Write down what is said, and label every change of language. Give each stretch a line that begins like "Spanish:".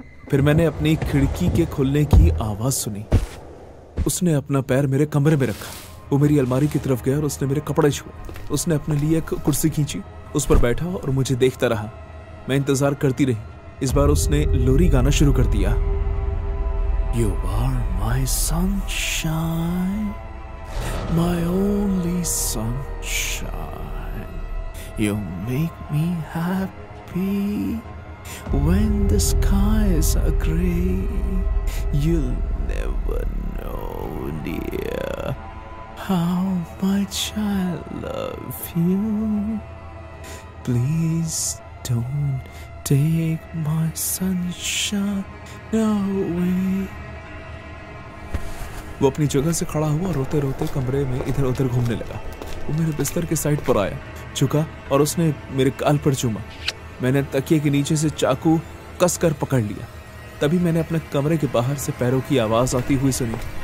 Hindi: फिर मैंने अपनी खिड़की के खुलने की आवाज सुनी। उसने अपना पैर मेरे कमरे में रखा। वो मेरी अलमारी की तरफ गया और उसने मेरे कपड़े छुए। उसने अपने लिए एक कुर्सी खींची, उस पर बैठा और मुझे देखता रहा। मैं इंतजार करती रही। इस बार उसने लोरी गाना शुरू कर दिया।
English: You are my sunshine, my only sunshine. You make me happy when the skies are gray. You'll never know, dear, how much I love you. Please don't take my sunshine away.
Hindi: वो अपनी जगह से खड़ा हुआ, रोते रोते कमरे में इधर उधर घूमने लगा। वो मेरे बिस्तर के साइड पर आया, झुका और उसने मेरे गाल पर चूमा। मैंने तकिए के नीचे से चाकू कसकर पकड़ लिया। तभी मैंने अपने कमरे के बाहर से पैरों की आवाज आती हुई सुनी।